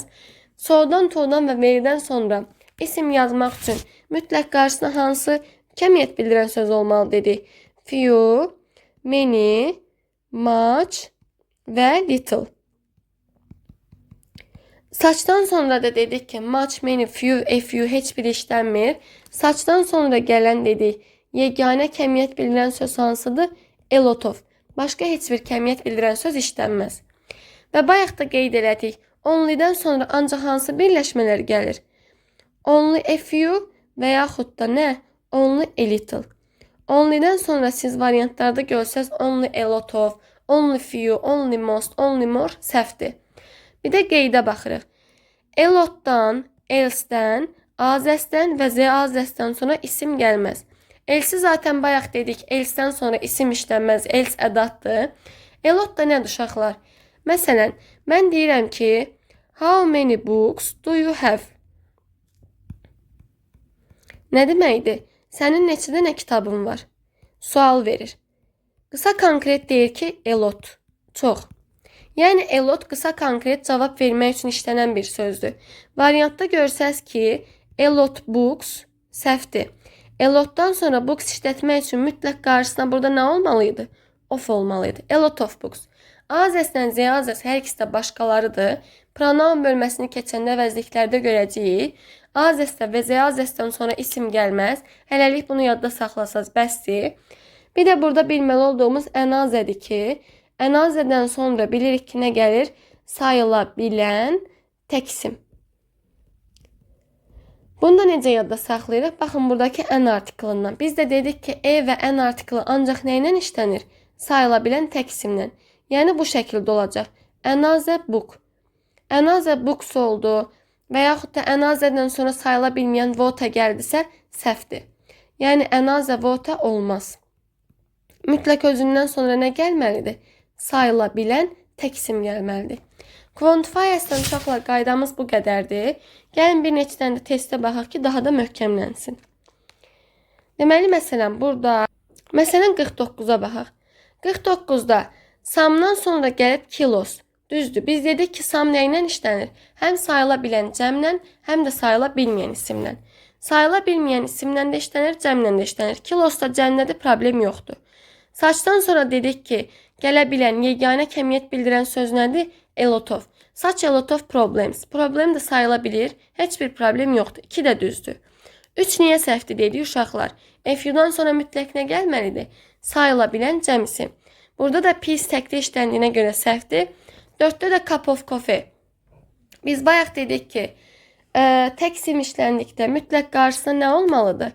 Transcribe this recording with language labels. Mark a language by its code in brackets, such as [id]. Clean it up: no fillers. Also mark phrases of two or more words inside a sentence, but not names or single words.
[az] So'dan, to'dan və veridən sonra isim yazmaq üçün mütləq qarşısına hansı kəmiyyət bildirən söz olmalı dedik? [en] Few, many, much və little. [az] Saçdan sonra da dedik ki, [en] much, many, few, a few [az] heç biri işlənmir. Saçdan sonra gələn dedik, yeganə kəmiyyət bildirən söz hansıdır? [en] A lot of. [az] Başqa heç bir kəmiyyət bildirən söz işlənməz. Və bayaq da qeyd elədik, only'dən sonra ancaq hansı birləşmələr gəlir? [en] Only a few [az] və yaxud da nə? [en] Only a little. Only'dən [az] sonra siz variantlarda görsəz [en] only a lot of, only few, only most, only more səhvdir. [az] Bir də qeydə baxırıq. A lotdan, else'dən, azəsdən və azəsdən sonra isim gəlməz. Else'i zaten bayaq dedik, else'dən sonra isim işlənməz, else ədatdır. [en] A lot [az] da nədir uşaqlar? Məsələn, mən deyirəm ki, [en] how many books do you have? [az] Nə deməkdir? Sənin neçə dənə kitabın var? Sual verir. Qısa konkret deyir ki, [en] a lot. [az] Çox. Yəni, [en] a lot [az] qısa konkret cavab vermək üçün işlənən bir sözdür. Variantda görsəz ki, [en] a lot books [az] səhvdir. A lotdan sonra books işlətmək üçün mütləq qarşısına burada nə olmalıydı? [en] Of olmalıydı. A lot of books. [az] Azəsdən azəs hər ikisi də başqalarıdır. Pronoun bölməsini keçəndə vəzliklərdə görəcəyik. Azəsdə və azəsdən sonra isim gəlməz. Hələlik bunu yadda saxlasaz bəsdir. Bir də burada bilməli olduğumuz ənazədir ki, ənazədən sonra bilirik ki, nə gəlir? Sayıla bilən tək isim. Bunu da necə yadda saxlayırıq? Baxın, buradakı ən artiklından. Biz də dedik ki, e və ən artiklı ancaq nə ilə işlənir? Sayıla bilən tək isimlə. Yəni, bu şəkildə olacaq. [en] Another book. Another books oldu. [az] Və yaxud da another'dan sonra sayıla bilməyən water gəldisə, səhvdir. Yəni, [en] another water olmaz. [az] Mütləq özündən sonra nə gəlməlidir? Sayıla bilən tək isim gəlməlidir. Quantifiers'dan uşaqlar qaydamız bu qədərdir. Gəlin bir neçədən də testə baxaq ki, daha da möhkəmlənsin. Deməli, məsələn, burada, məsələn, 49-a baxaq. 49-da samdan sonra gəlib kilos. Düzdür, biz dedik ki, sam nə ilə işlənir? Həm sayıla bilən cəmlə, həm də sayıla bilməyən isimlə. Sayıla bilməyən isimlə də işlənir, cəmlə də işlənir. Kilosda cəmlədə problem yoxdur. Saçdan sonra dedik ki, gələ bilən yeganə kəmiyyət bildirən söz nədir? [en] A lot of. Such a lot of problems. [az] Problem də sayıla bilir. Heç bir problem yoxdur. 2 də düzdür. 3 niyə səhvdir dedik uşaqlar? F-dan sonra mütləq nə gəlməlidir? Sayıla bilən cəm isim. Burada da pis təkdə işləndiyinə görə səhvdir. [en] 4-də də cup of coffee. [az] Biz bayaq dedik ki, tək isim işləndikdə mütləq qarşısında nə olmalıdır?